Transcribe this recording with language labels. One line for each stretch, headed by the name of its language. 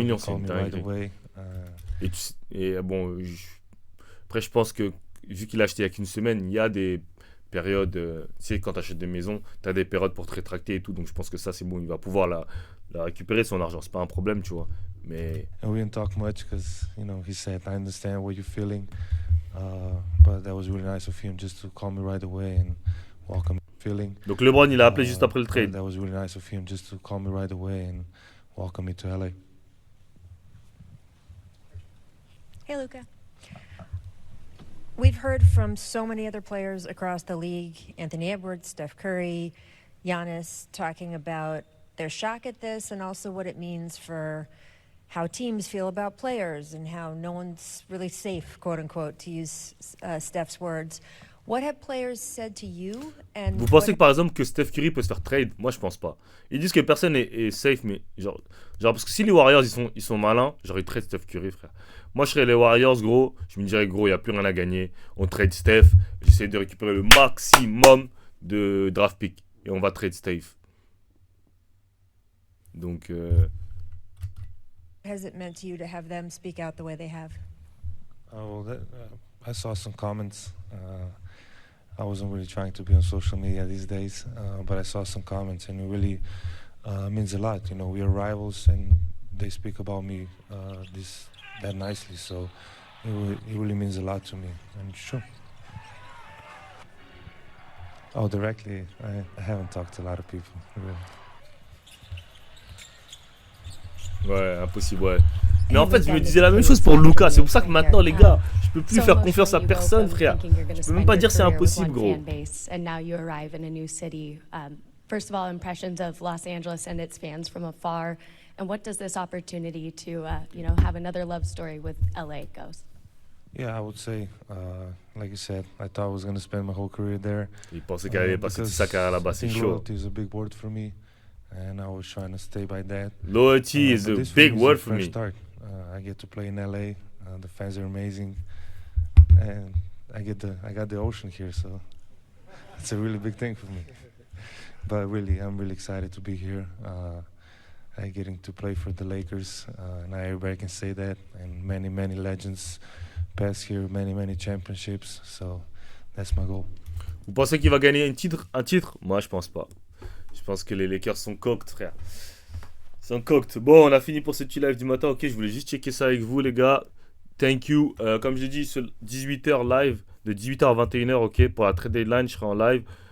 French: millions, c'est
English: called
French: une
English: me right
French: dinguerie.
English: away.
French: Et bon, après, je pense que vu qu'il a acheté il y a qu'une semaine, il y a des périodes, tu sais, quand tu achètes des maisons, tu as des périodes pour te rétracter et tout, donc je pense que ça, c'est bon, il va pouvoir la récupérer, son argent, c'est pas un problème, tu vois. Mais
English: And we didn't talk much because, you know, he said, I understand what you're feeling. But that was really nice of him just to call me right away and welcome feeling.
French: donc LeBron, il a appelé juste après le trade.
English: That was really nice of him just to call me right away and welcome me to LA. Hey, Luka. We've heard from so many other players across the league, Anthony Edwards, Steph Curry, Giannis, talking about their shock at this and also what it means for how teams feel about players and how no one's really safe, quote unquote, to use Steph's words. What have players said to you? And
French: Vous pensez que par exemple que Steph Curry peut se faire trade? Moi, je pense pas. Ils disent que personne est safe, mais genre parce que si les Warriors ils sont malins, j'aurais trade Steph Curry, frère. Moi, je serais les Warriors, gros. Je me dirais, gros, il n'y a plus rien à gagner. On trade Steph. J'essaie de récupérer le maximum de draft pick. Et on va trade Steph. Donc,
English: what has it meant to you to have them speak out the way they have? Oh, well, I saw some comments. I wasn't really trying to be on social media these days, but I saw some comments, and it really means a lot. You know, we are rivals, and they speak about me that nicely, so it really means a lot to me, and sure. Oh, directly, I haven't talked to a lot of people, really.
French: ouais, impossible, ouais. Mais en fait, je me disais la même chose pour Luka. C'est pour ça que maintenant, les gars, je peux plus faire confiance à personne, frère. Je peux même pas dire c'est impossible, gros.
English: And now you arrive in a new city. First of all, impressions of Los Angeles and its fans from afar, and what does this opportunity to, have another love story with LA goes? Yeah, I would say, like you said, I thought I was going to spend my whole career there.
French: Il pensait qu'elle allait passer toute sa carrière là-bas, c'est chaud.
English: Loyalty is a big word for me, and I was trying to stay by that. Loyalty is a big word for me. Start. I get to play in LA. The fans are amazing, and I got the ocean here, so it's a really big thing for me. But really, I'm really excited to be here. I getting to play for the Lakers, and everybody can say that. And many legends passed here, many championships. So that's my goal.
French: Vous pensez qu'il va gagner un titre? Moi, je pense pas. Je pense que les Lakers sont cooked, frère. Sont cooked. Bon, on a fini pour ce petit live du matin. Ok, je voulais juste checker ça avec vous, les gars.
English: Thank you.
French: Comme j'ai dit, 18h live, de 18h à 21h, ok, pour la trade deadline, je serai en live.